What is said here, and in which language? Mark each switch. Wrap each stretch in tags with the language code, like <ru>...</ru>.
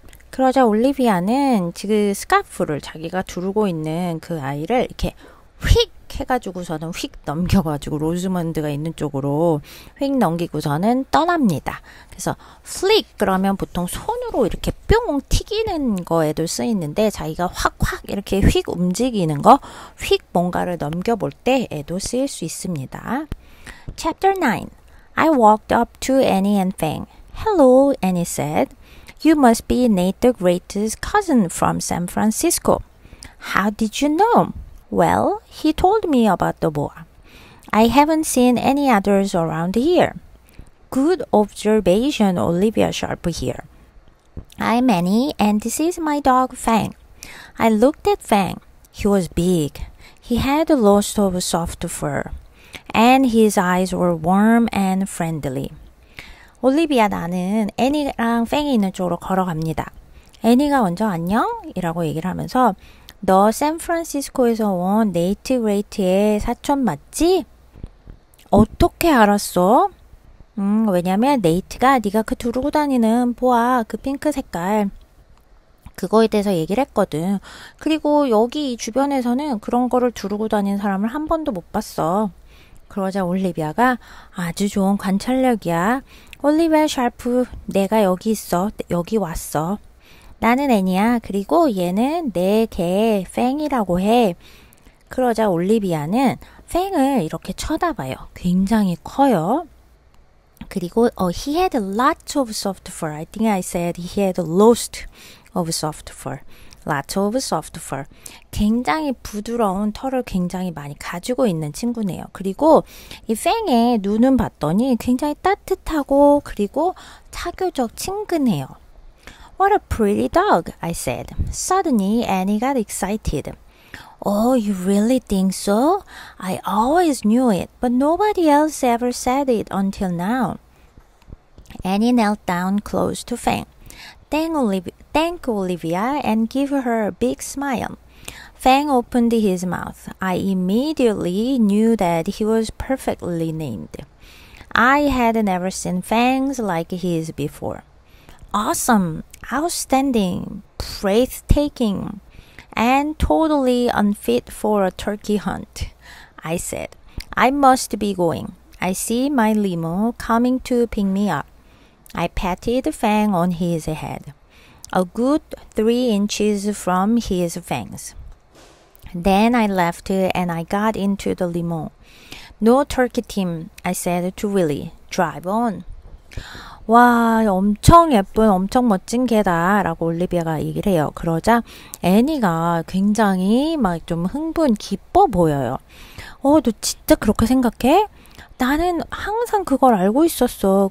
<ko>그러자 올리비아는 지금 스카프를 자기가 두르고 있는 그 아이를 이렇게 휙 해가지고서는 휙 넘겨가지고 로즈먼드가 있는 쪽으로 휙 넘기고서는 떠납니다. 그래서 flick 그러면 보통 손으로 이렇게 뿅 튀기는 거에도 쓰이는데 자기가 확확 이렇게 휙 움직이는 거, 휙 뭔가를 넘겨볼 때에도 쓰일 수 있습니다.</ko> <en>Chapter 9. I walked up to Annie and Fang. Hello, Annie said. You must be Nate the Great's cousin from San Francisco. How did you know? Well, he told me about the boa. I haven't seen any others around here. Good observation, Olivia Sharp here. I'm Annie, and this is my dog Fang. I looked at Fang. He was big. He had lots of soft fur, and his eyes were warm and friendly.</en> <ko>올리비아 나는 애니랑 팽이 있는 쪽으로 걸어갑니다. 애니가 먼저 안녕? 이라고 얘기를 하면서 너 샌프란시스코에서 온 네이트 그레이트의 사촌 맞지? 어떻게 알았어? 왜냐면 네이트가 네가 그 두르고 다니는 보아 그 핑크 색깔 그거에 대해서 얘기를 했거든. 그리고 여기 주변에서는 그런 거를 두르고 다니는 사람을 한 번도 못 봤어. 그러자 올리비아가 아주 좋은 관찰력이야. 올리비아 샤프 내가 여기 있어. 여기 왔어. 나는 애니야. 그리고 얘는 내 개 팽이라고 해. 그러자 올리비아는 팽을 이렇게 쳐다봐요. 굉장히 커요. 그리고</ko> <en>he had lots of soft fur. I think I said he had lots of soft fur. Lots of soft fur.</en> <ko>굉장히 부드러운 털을 굉장히 많이 가지고 있는 친구네요. 그리고 이 팽의 눈은 봤더니 굉장히 따뜻하고 그리고 사교적 친근해요.</ko> <en>What a pretty dog, I said. Suddenly, Annie got excited. Oh, you really think so? I always knew it, but nobody else ever said it until now. Annie knelt down close to Fang. Thank Olivia and give her a big smile. Fang opened his mouth. I immediately knew that he was perfectly named. I had never seen fangs like his before. Awesome, outstanding, breathtaking, and totally unfit for a turkey hunt, I said. I must be going. I see my limo coming to pick me up. I patted Fang on his head, a good 3 inches from his fangs. Then I left and I got into the limo. No turkey Tim, I said to Willie. Drive on.</en> <ko>와, 엄청 예쁜, 엄청 멋진 개다 라고 올리비아가 얘기를 해요. 그러자 애니가 굉장히 막 좀 기뻐 보여요. 너 진짜 그렇게 생각해? 나는 항상 그걸 알고 있었어.</ko>